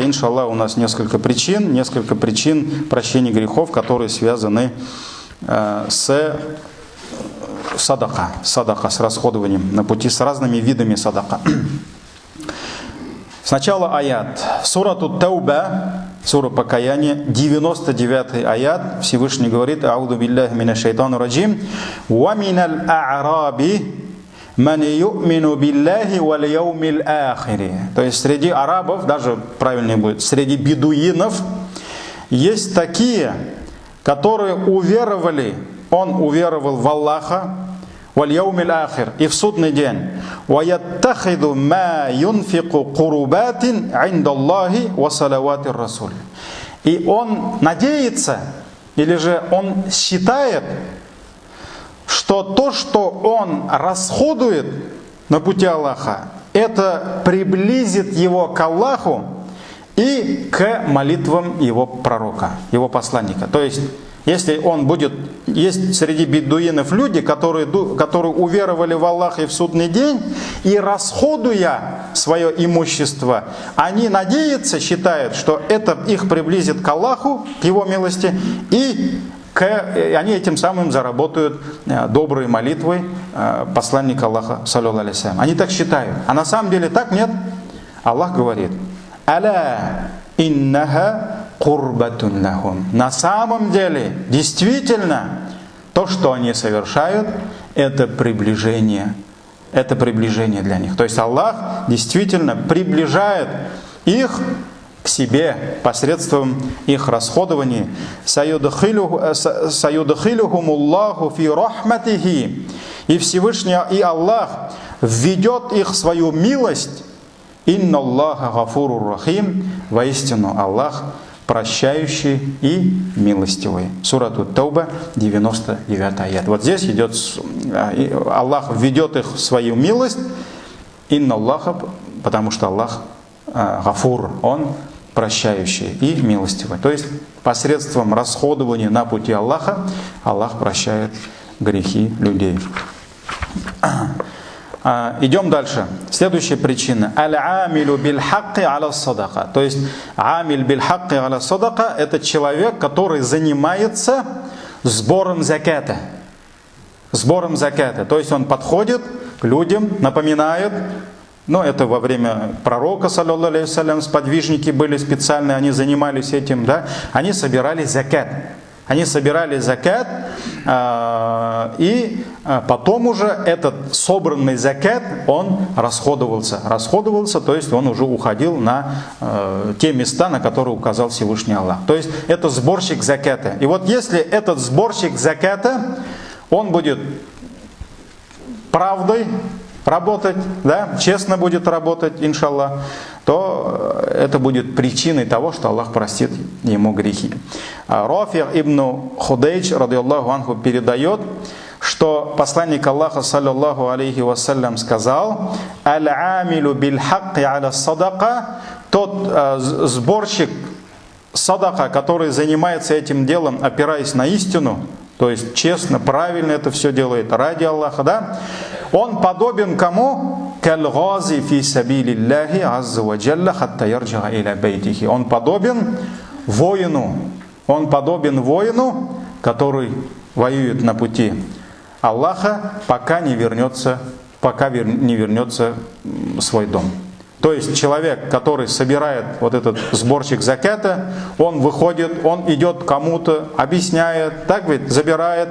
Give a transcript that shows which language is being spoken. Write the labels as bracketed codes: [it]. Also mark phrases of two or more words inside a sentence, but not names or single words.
[ru] Иншаллах, у нас несколько причин прощения грехов, которые связаны с садака с расходованием на пути, с разными видами садака. Сначала аят. Сурату Тауба, сура покаяния, 99 аят. Всевышний говорит: [ar] أعوذ بالله من الشيطان الرجيم. ومن الأعراب من يؤمن بالله واليوم الآخر. [ru] То есть среди арабов, даже правильнее будет, среди бедуинов есть такие, которые уверовали. Он уверовал в Аллаха, [ar] واليوم الآخر, [ru] и в судный день. [ar] و يتخذ ما ينفق قربات عند الله و صلوات الرسول. [ru] И он надеется, или же он считает, что то, что он расходует на пути Аллаха, это приблизит его к Аллаху и к молитвам его пророка, его посланника. То есть, если он будет, есть среди бедуинов люди, которые уверовали в Аллаха и в судный день, и расходуя свое имущество, они надеются, считают, что это их приблизит к Аллаху, к его милости, и они этим самым заработают доброй молитвой посланника Аллаха, [ar] صلى الله عليه وسلم. [ru] Они так считают. А на самом деле так нет. Аллах говорит: [ar] «ألا إنها قربة لهم». [ru] На самом деле, действительно, то, что они совершают, это приближение для них. То есть Аллах действительно приближает их к себе посредством их расходования. [ar] سيدخلهم الله في رحمته. [ru] И Всевышний, и Аллах введет их в свою милость. [ar] إن الله غفور رحيم. [ru] Воистину Аллах прощающий и милостивый. Сурату Тауба, 99 аят. Вот здесь идет, Аллах введет их в свою милость. Инна Аллаха, потому что Аллах гафур, он прощающий и милостивый. То есть посредством расходования на пути Аллаха Аллах прощает грехи людей. Идем дальше. Следующая причина. [ar] العامل بالحق على الصدقة. [ru] То есть [ar] عامل بالحق على صدقة [ru] — это человек, который занимается сбором заката. Сбором заката. То есть он подходит к людям, напоминает. Но это во время пророка, [ar] صلى الله عليه وسلم, [ru] сподвижники были специальные, они занимались этим, да? Они собирали закат. Они собирали закат, и потом уже этот собранный закат, он расходовался. Расходовался, то есть он уже уходил на те места, на которые указал Всевышний Аллах. То есть это сборщик заката. И вот если этот сборщик заката, он будет правдой работать, да, честно будет работать, иншаллах, то это будет причиной того, что Аллах простит ему грехи. Рафи ибн Худейдж, [ar] رضي الله عنه, [ru] передает, что посланник Аллаха, [ar] صلى الله عليه وسلم, [ru] сказал: [ar] «العامل بالحق على الصدقة», [ru] тот сборщик садака, который занимается этим делом, опираясь на истину, то есть честно, правильно это все делает ради Аллаха, да? Он подобен кому? [ar] كالغازي في سبيل الله عز و جل حتى يرجع إلى بيته. [ru] Он подобен воину. Он подобен воину, который воюет на пути Аллаха, пока не вернется в свой дом. То есть человек, который собирает вот этот сборщик заката, он выходит, он идет кому-то, объясняет, так ведь, забирает.